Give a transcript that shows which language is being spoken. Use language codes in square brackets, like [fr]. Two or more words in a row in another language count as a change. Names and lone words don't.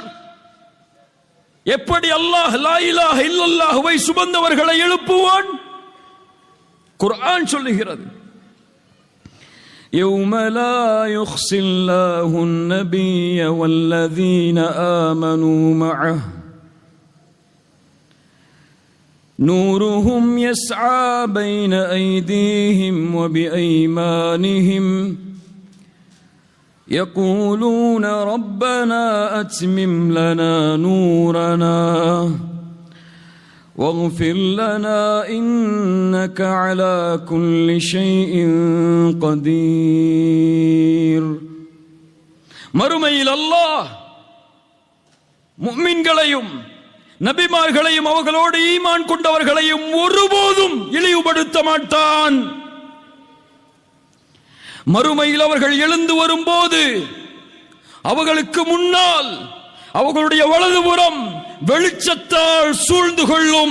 [ta] எப்படி அல்லாஹ் [ar] لا إله إلا الله [ta] சுமந்தவர்களை எழுப்புவான்? குர்ஆன் சொல்லுகிறது, [ar] يوم لا يخزي الله النبي والذين آمنوا معه نورهم يسعى بين أيديهم وبأيمانهم يقولون ربنا أتمم لنا نورنا واغفر لنا إنك على كل شيء قدير. [ta] மறுமையில் அல்லாஹ் முஃமின்களையும் நபிமார்களையும் அவர்களோடு ஈமான் கொண்டவர்களையும் ஒருபோதும் இழிவுபடுத்த மாட்டான். மறுமையில் அவர்கள் எழுந்து வரும்போது அவர்களுக்கு முன்னால் அவர்களுடைய வலதுபுறம் வெளிச்சத்தால் சூழ்ந்து கொள்ளும்.